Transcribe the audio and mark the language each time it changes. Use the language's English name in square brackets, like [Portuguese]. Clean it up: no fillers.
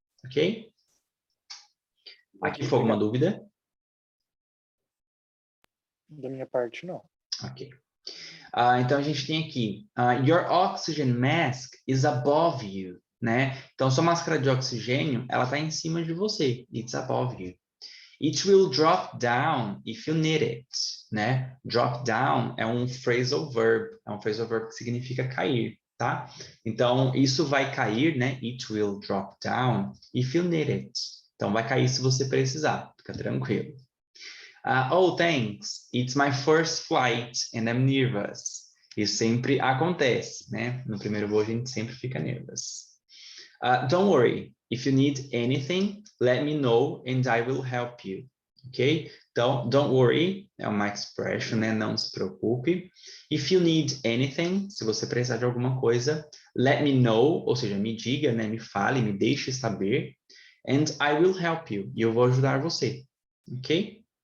[Portuguese] Ok? Aqui foi alguma dúvida? Da minha parte, não. Ok. Então, a gente tem aqui, your oxygen mask is above you, né? Então, sua máscara de oxigênio, ela está em cima de você. [English] It's above you. It will drop down if you need it, né? [Portuguese] Drop down é um phrasal verb, que significa cair, tá? Então, isso vai cair, né? [English] It will drop down if you need it. [Portuguese] Então, vai cair se você precisar, fica tranquilo. [English] Oh, thanks. It's my first flight and I'm nervous. [Portuguese] Isso sempre acontece, né? No primeiro voo a gente sempre fica nervoso. [English] Don't worry. If you need anything, let me know and I will help you. Ok? [Portuguese] Então, don't worry é uma expression, né? Não se preocupe. If you need anything, se você precisar de alguma coisa, let me know, ou seja, me diga, né? Me fale, me deixe saber. [English] And I will help you. E eu vou ajudar você. Ok?